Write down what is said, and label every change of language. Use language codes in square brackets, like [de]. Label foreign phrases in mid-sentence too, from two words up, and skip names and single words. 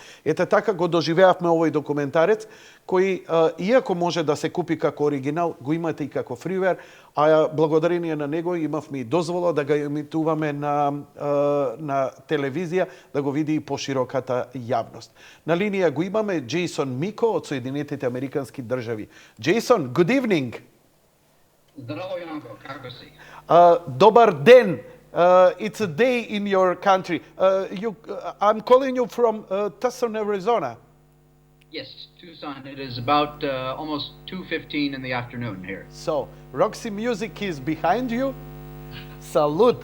[mk] Ете така го доживеавме овој документарец, кој, иако може да се купи како оригинал, го имате и како фривер, а благодарение на него имавме и дозвола да го емитуваме на телевизија, да го види и пошироката јавност. На линија го имаме џејсон Мико од Соединетите Американски држави. џејсон, [en] good evening. [mk] Здраво, Janko, како си? Добар ден. [en] It's a day in your country. I'm calling you from Tucson, Arizona. Yes, Tucson. It is about almost 2:15 in the afternoon here. So, Roxy Music is behind you. Salute.